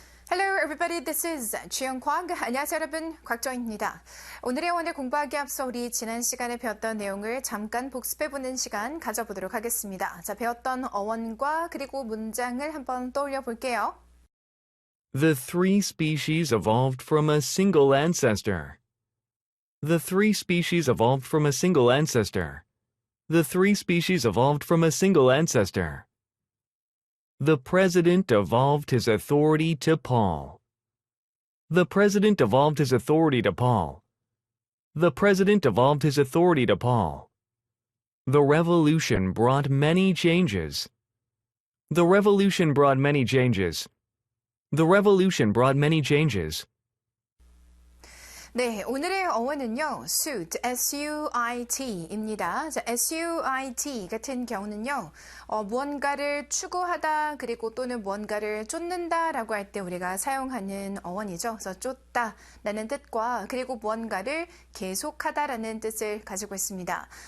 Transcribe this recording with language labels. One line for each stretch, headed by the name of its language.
English: Hello everybody, this is 주영광.
Korean: 안녕하세요 여러분, 곽정입니다. 오늘의 원을 공부하기 앞서 우리 지난 시간에 배웠던 내용을 잠깐 복습해보는 시간 가져보도록 하겠습니다. 자, 배웠던 어원과 그리고 문장을 한번 떠올려 볼게요.
English: The three species evolved from a single ancestor. The three species evolved from a single ancestor. The three species evolved from a single ancestor. The president evolved his authority to Paul. The president evolved his authority to Paul. The president evolved his authority to Paul. The revolution brought many changes. The revolution brought many changes. The revolution brought many changes.
Korean: 네, 오늘의 어원은요, suit, S-U-I-T입니다. 자, S-U-I-T 같은 경우는요, 무언가를 추구하다, 그리고 또는 무언가를 쫓는다라고 할 때 우리가 사용하는 어원이죠. 그래서 쫓다라는 뜻과 그리고 무언가를 계속하다라는 뜻을 가지고 있습니다.